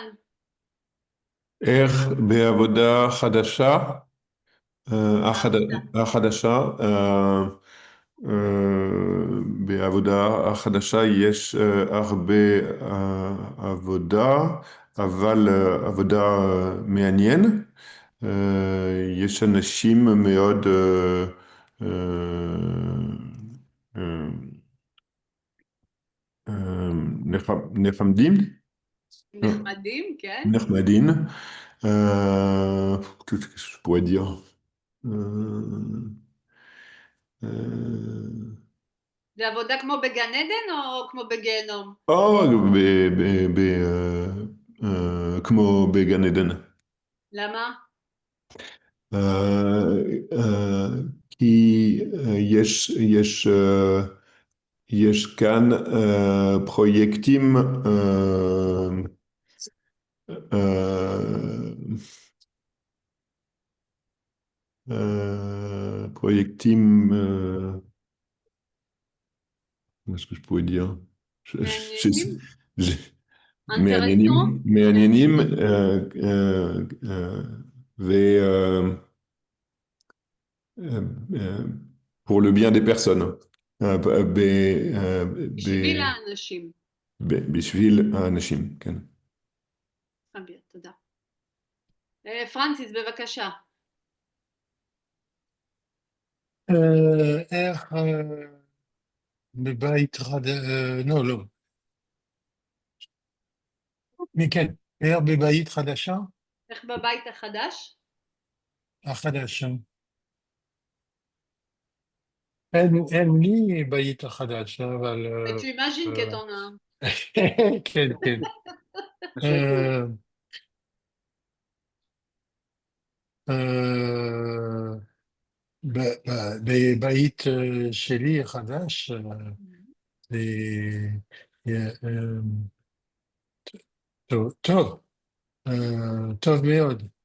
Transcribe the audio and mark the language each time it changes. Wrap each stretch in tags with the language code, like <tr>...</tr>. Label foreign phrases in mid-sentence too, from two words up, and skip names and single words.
<he>איך בעבודה חדשה, בעבודה החדשה יש הרבה עבודה, אבל עבודה מעניין. יש אנשים מאוד euh, נחמדים, נחמדים, כן. נחמדין.</he> <fr>Qu'est-ce que je pourrais dire? Euh, euh,</fr> <he>זה עבודה כמו בגן עדן או כמו בגיהנום? oh, כמו בגן עדן. למה? כי יש כאן פרויקטים פרויקטים,</he> <fr>qu'est-ce que je pourrais dire?</fr> <he>מעניינים? מעניינים, אינטרסנט? מעניינים, ו...</he> <fr>pour le bien des personnes.</fr> <he>בשביל האנשים. בשביל האנשים, כן. אביר, תודה. פרנסיס, בבקשה. איך בבית לא, לא. מכן, איך בבית חדשה? איך בבית החדש? החדשה. אין לי בית החדש, אבל...</he> <fr>Tu imagines que t'en as un.</fr> <he>כן, כן. בבית שלי החדש, טוב, טוב, טוב מאוד.</he>